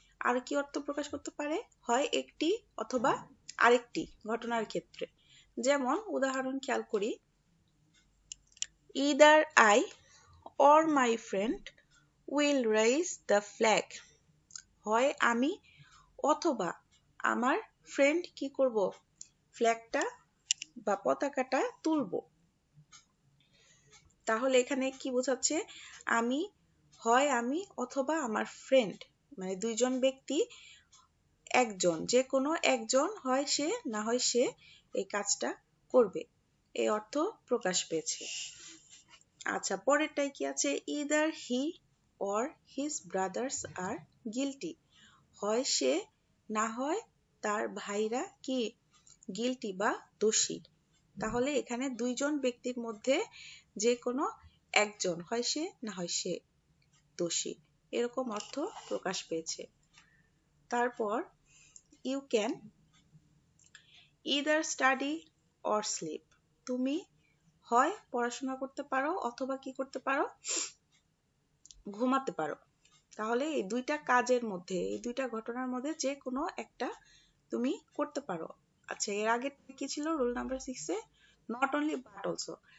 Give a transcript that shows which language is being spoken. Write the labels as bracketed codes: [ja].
[bn] আর কি অর্থ প্রকাশ করতে পারে? হয় একটি অথবা আরেকটি ঘটনার ক্ষেত্রে। যেমন উদাহরণ খেয়াল করি, [en] either I or my friend will raise the flag. [bn] হয় আমি অথবা আমার ফ্রেন্ড কি করব? ফ্ল্যাগটা বা পতাকাটা তুলবো। তাহলে এখানে কি বোঝাচ্ছে? হয় আমি অথবা আমার ফ্রেন্ড, মানে দুইজন ব্যক্তি, একজন, যে কোনো একজন, হয় সে না হয় সে এই কাজটা করবে, এই অর্থ প্রকাশ পেয়েছে। আচ্ছা, পরেরটাই কি আছে? [en] either he or his brothers are guilty. [bn] হয় সে না হয় তার ভাইরা কি গিলটি বা দোষী। তাহলে এখানে দুইজন ব্যক্তির মধ্যে যে কোনো একজন, হয় সে না হয় সে দোষী, এরকম অর্থ প্রকাশ পেয়েছে। [en] তারপর you can either study or sleep. [bn] তুমি হয় পড়াশোনা করতে পারো অথবা কি করতে পারো? ঘুমাতে পারো। তাহলে এই দুইটা কাজের মধ্যে, এই দুইটা ঘটনার মধ্যে যে কোনো একটা তুমি করতে পারো। আচ্ছা, এর আগে কি ছিল rule number 6 A? Not only but also.